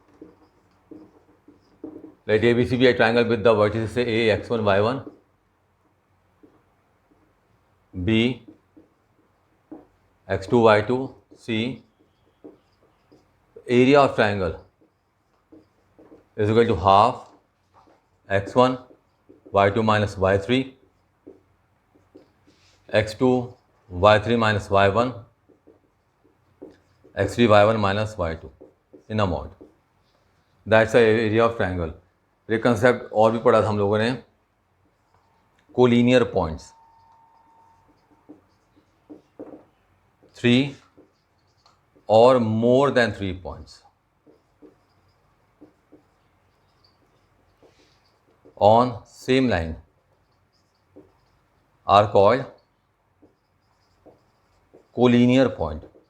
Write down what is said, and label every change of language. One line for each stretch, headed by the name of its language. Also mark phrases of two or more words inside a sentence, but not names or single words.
English: Let ABC be a triangle with the vertices say A, x1, y1. B x2 y2. C, area of triangle is equal to half x1 y2 minus y3, x2 y3 minus y1, x3 y1 minus y2 in a mod. That's the area of triangle.
Hindi: ये कंसेप्ट और भी पढ़ा था हम लोगों ने,
English: collinear points, 3 or more than 3 points on same line are called collinear point.